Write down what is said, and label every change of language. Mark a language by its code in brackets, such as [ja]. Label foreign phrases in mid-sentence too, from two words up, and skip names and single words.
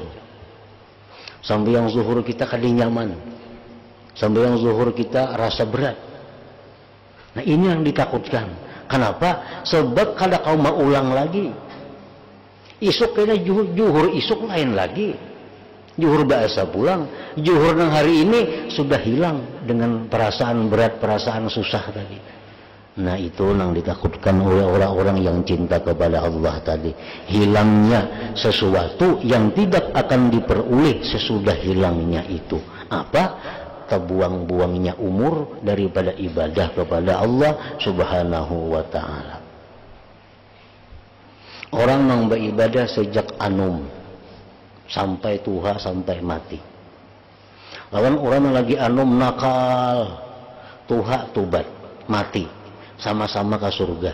[bjn] Sembahyang zuhur kita kada nyaman. [id] Sembahyang zuhur kita rasa berat. Nah, ini yang ditakutkan. Kenapa? [bjn] Sebab kada kau mau ulang lagi. Isuk kena juhur isuk lain lagi. Juhur bahasa pulang. Juhur nang hari ini sudah hilang dengan perasaan berat, perasaan susah tadi. [id] Nah, itu yang ditakutkan oleh orang-orang yang cinta kepada Allah tadi. Hilangnya sesuatu yang tidak akan diperoleh sesudah hilangnya itu. Apa? Terbuang-buangnya umur daripada ibadah kepada Allah [ar] سبحانه وتعالى. [id] Orang yang beribadah sejak anum sampai tua, sampai mati. [bjn] Lawan orang yang lagi anum nakal, tuha tubat, mati. [id] Sama-sama ke surga.